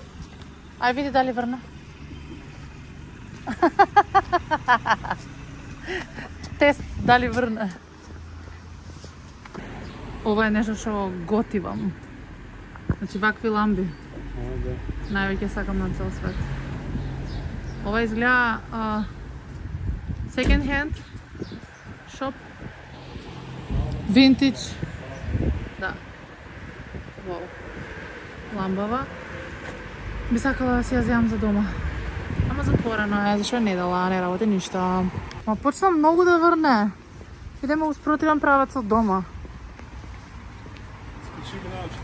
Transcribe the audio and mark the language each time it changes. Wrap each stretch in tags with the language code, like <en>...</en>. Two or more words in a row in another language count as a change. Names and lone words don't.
<mk>Ај види дали врна. Тест дали врна. Ова е нешто што готивам. Значи вакви ламби. Ајде. Највеќе сакам на цел свет. Ова изгледа</mk> <en>second hand shop.</en> <mk>Vintage. Да. Вау. Ламбава. Би сакала да си ја земам за дома. Ама затворено е, зашо не дала, не работи ништо. Ма почна многу да врне. Идеме успротивен правец од дома. Скачи го научи.</mk>